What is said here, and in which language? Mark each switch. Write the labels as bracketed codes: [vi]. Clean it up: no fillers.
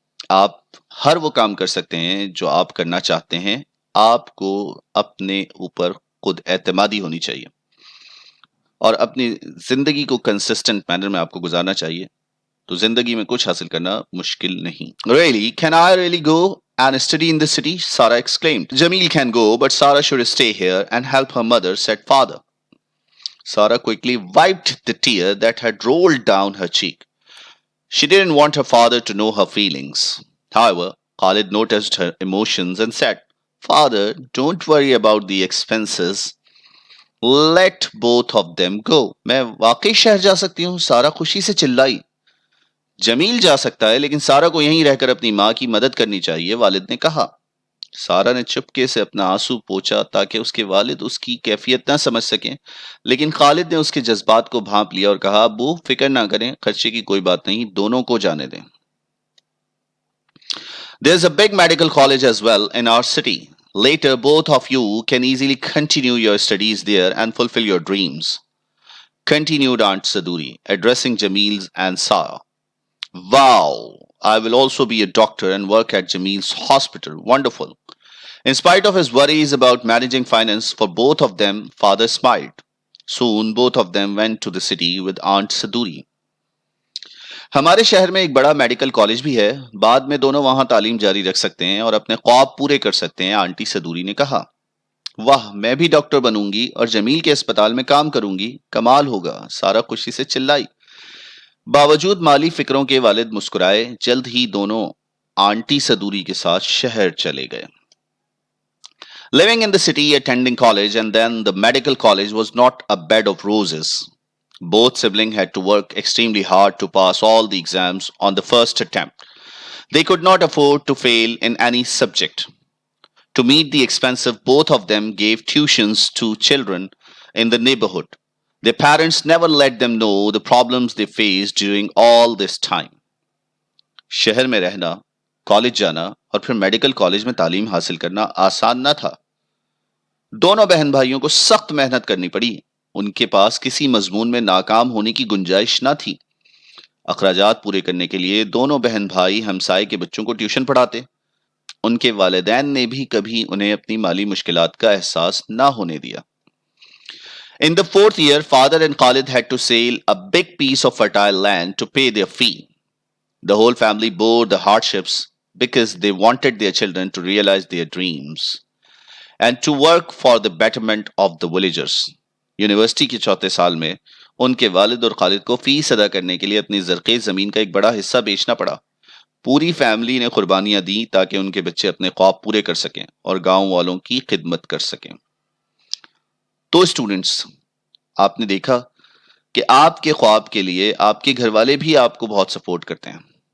[hi] आप हर वो काम कर सकते हैं जो आप करना चाहते हैं। आपको अपने ऊपर खुद एतमादी होनी चाहिए और अपनी जिंदगी को कंसिस्टेंट मैनर में आपको गुजारना चाहिए, तो जिंदगी में कुछ हासिल करना मुश्किल नहीं। [en] Really, can I really go and study in the city? Sarah exclaimed. Jamil can go, but Sarah should stay here and help her mother, said father. Sarah quickly wiped the tear that had rolled down her cheek. She didn't want her father to know her feelings. However, Khalid noticed her emotions and said, Father, don't worry about the expenses. Let both of them go. [hi] मैं वाकई शहर जा सकती हूँ, सारा खुशी से चिल्लाई। जमील जा सकता है, लेकिन सारा को यहीं रहकर अपनी माँ की मदद करनी चाहिए, वालिद ने कहा। सारा ने चुपके से अपना आंसू पोंछा ताकि उसके वालिद उसकी कैफियत ना समझ सकें, लेकिन खालिद ने उसके जज्बात को भांप लिया और कहा, अब्बू फिक्र ना करें, खर्चे की कोई बात नहीं, दोनों को जाने दें। [en] There's a big medical college as well in our city. Later, both of you can easily continue your studies there and fulfill your dreams, continued Aunt Saduri, addressing Jamil and Sarah. Wow, I will also be a doctor and work at Jamil's hospital. Wonderful. In spite of his worries about managing finance for both of them, father smiled. Soon, both of them went to the city with Aunt Saduri. [hi] हमारे शहर में एक बड़ा medical college भी है, बाद में दोनों वहां तालीम जारी रख सकते हैं और अपने ख्वाब पूरे कर सकते हैं, आंटी सदूरी ने कहा। वाह, मैं भी डॉक्टर बनूंगी और जमील के अस्पताल में काम करूंगी, कमाल होगा, सारा खुशी से चिल्लाई। बावजूद माली फिक्रों के वालिद मुस्कुराए। जल्द ही दोनों आंटी सदूरी के साथ शहर चले गए। [en] Living in the city, attending college, and then the medical college was not a bed of roses. Both siblings had to work extremely hard to pass all the exams on the first attempt. They could not afford to fail in any subject. To meet the expenses, both of them gave tuitions to children in the neighborhood. Their parents never let them know the problems they faced during all this time. [hi] शहर में रहना, college जाना और फिर medical college में तालीम हासिल करना आसान न था। दोनों बहन भाइयों को सख्त मेहनत करनी पड़ी। उनके पास किसी मजमून में नाकाम होने की गुंजाइश न थी। अखराजात पूरे करने के लिए दोनों बहन भाई हमसाए के बच्चों को ट्यूशन पढ़ाते। उनके वालिदैन ने भी कभी उन्हें अपनी माली मुश्किलात का एहसास ना होने दिया। [en] In the fourth year, father and Khalid had to sell a big piece of fertile land to pay their fee. The whole family bore the hardships because they wanted their children to realize their dreams and to work for the betterment of the villagers. [hi] University के चौथे साल में उनके वालिद और खालिद को fees अदा करने के लिए अपनी ज़रख़ेज़ ज़मीन का एक बड़ा हिस्सा बेचना पड़ा। पूरी फैमिली ने कुर्बानियां दी ताकि उनके बच्चे अपने ख्वाब पूरे कर सकें और गांव वालों की खिदमत कर सकें। तो स्टूडेंट्स, आपने देखा कि आपके ख्वाब के लिए आपके घर वाले भी आपको बहुत सपोर्ट करते हैं।